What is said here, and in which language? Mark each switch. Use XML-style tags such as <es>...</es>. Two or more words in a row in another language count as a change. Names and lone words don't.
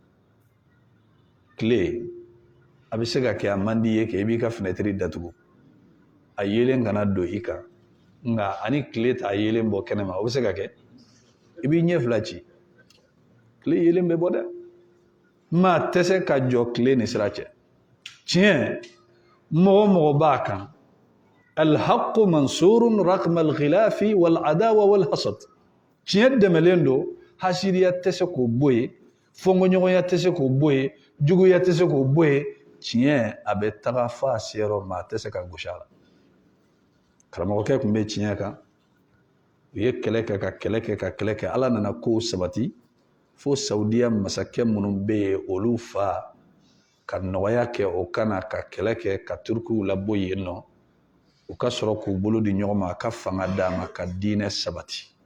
<bm>tile a bɛ se ka kɛ a man di ye kɛ i b'i ka fenêtre datugu a yelen kana don i kan nka ani tile t'a yelen bɔ kɛnɛma o bɛ se ka kɛ i b'i ɲɛ fila ci tile yelen bɛ bɔ dɛ maa tɛ se ka jɔ tile ni sira cɛ tiɲɛ mɔgɔ mɔgɔ b'a kan</bm> <ar>الحق منصور رغم الخلاف والعداوة والحسد</ar> <bm>tiɲɛ dɛmɛlen don hasiriya tɛ se k'o bɔ yen fɔnkɔɲɔgɔnya tɛ se k'o bɔ yen juguya tɛ se k'o bɔ yen tiɲɛ a bɛ taga f'a seyɔrɔ maa tɛ se ka gosi a la karamɔgɔkɛ tun bɛ tiɲɛ kan u ye kɛlɛ kɛ ka kɛlɛ kɛ ka kɛlɛ kɛ Ala nana kow sabati fo Saudiya masakɛ minnu bɛ yen olu fa ka nɔgɔya kɛ o kana ka kɛlɛ kɛ ka Turkiw labɔ yen nɔ u ka sɔrɔ k'u bolo di ɲɔgɔn ma a ka fanga d'a ma ka diinɛ sabati</bm>